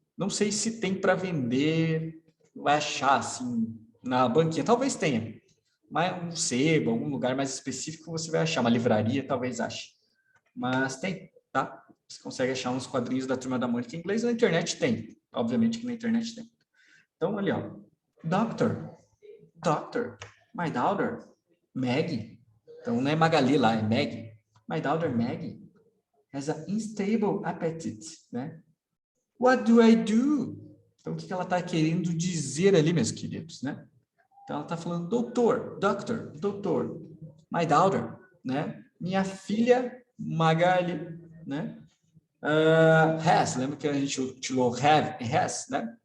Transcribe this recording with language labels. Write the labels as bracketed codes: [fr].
[pt] Não sei se tem para vender, vai achar assim na banquinha, talvez tenha. Mas um sebo, algum lugar mais específico você vai achar, uma livraria talvez ache. Mas tem, tá? Você consegue achar uns quadrinhos da Turma da Mônica em inglês, na internet tem. Obviamente que na internet tem. Então, ali, ó. Doctor, [en] Doctor, my daughter, Maggie. [pt] Então, não é Magali lá, é Maggie. [en] My daughter, Maggie, has an unstable appetite, né? What do I do? [pt] Então, o que ela está querendo dizer ali, meus queridos, né? Então, ela está falando, doutor, doutor, [en] my daughter, [pt] né? Minha filha, Magali, né? Has, lembra que a gente utilizou have e has, né?